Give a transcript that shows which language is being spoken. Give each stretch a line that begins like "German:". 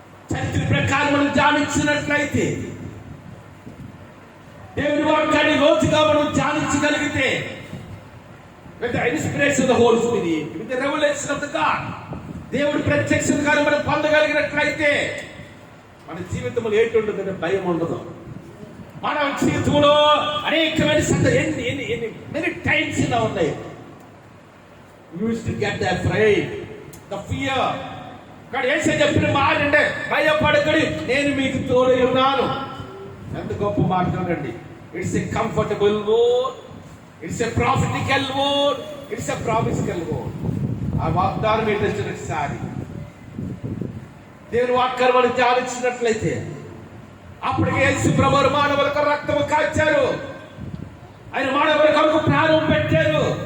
Telugu: చరిత్ర ప్రకారం మనం ధ్యానించినట్లయితే, దేవుని వాక్యాన్ని లోతుగా మనం ధ్యానించగలిగితే,
English: with the inspiration of the Holy Spirit, with the revelation of the God,
Telugu: దేవుడి ప్రత్యక్షతగా మనం పొందగలిగినట్లయితే మన జీవితంలో ఏంటి ఉండదంటే భయం ఉండదు. మన జీవితంలో అనేకమైన
English: many times
Telugu: ఇలా ఉన్నాయి.
English: We used to get the afraid, the fear.
Telugu: కానీ యేసయ్య చెప్పిన మాట అంటే, భయపడకండి, నేను మీకు తోడై ఉన్నాను. ఎంత గొప్ప మాట చూడండి.
English: It's a comfortable word, it's a prophetical word, it's a promisical word.
Telugu: ఆ వాగ్దానం ఏంటంటే, ఒకసారి దేవుని వాక్యాన్ని మనం ధ్యానించినట్లయితే, అప్పటికే యేసు ప్రభువు మానవులకు రక్తము కాచారు, ఆయన మానవుల కొరకు ప్రాణం పెట్టారు.